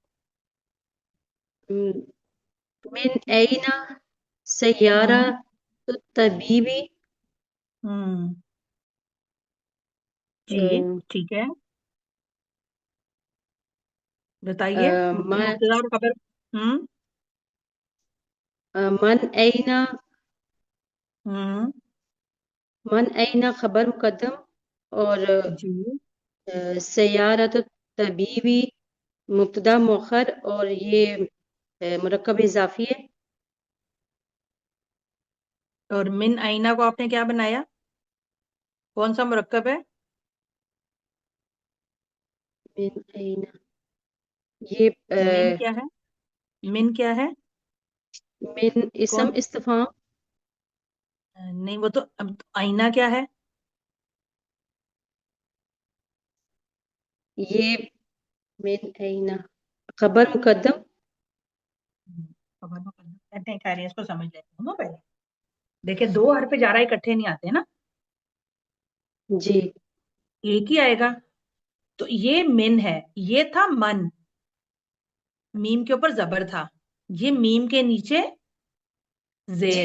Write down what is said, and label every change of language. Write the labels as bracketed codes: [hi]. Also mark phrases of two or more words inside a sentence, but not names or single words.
[ar] من اینا سیارة हम्म तबीबी, हम्म अ, [ur] جی، ٹھیک ہے، بتائیے, मैं مبتدا اور خبر۔ ہمم [ar] من اینا ہوں من اینا [ur] خبر مقدم اور جی [ar] سیارت طبیبی [ur] مبتدا مؤخر اور یہ مرکب اضافی ہے. اور من آئینہ کو آپ نے کیا بنایا؟ کون سا مرکب ہے؟ [ar] من اینا [ur] یہ من کیا ہے؟ من کیا ہے؟ من اسم کون؟ استفہام. نہیں، وہ تو اب آئینہ کیا ہے؟ یہ [ar] من اینا [ur] خبر مقدم. خبر مقدم کہتے ہیں، خیر اس کو سمجھ لیتے ہیں نا پہلے. دیکھیں، دو حرف جارہ اکٹھے نہیں آتے نا، جی ایک ہی آئے گا. تو یہ من ہے، یہ تھا من، میم کے اوپر زبر تھا، یہ میم کے نیچے زیر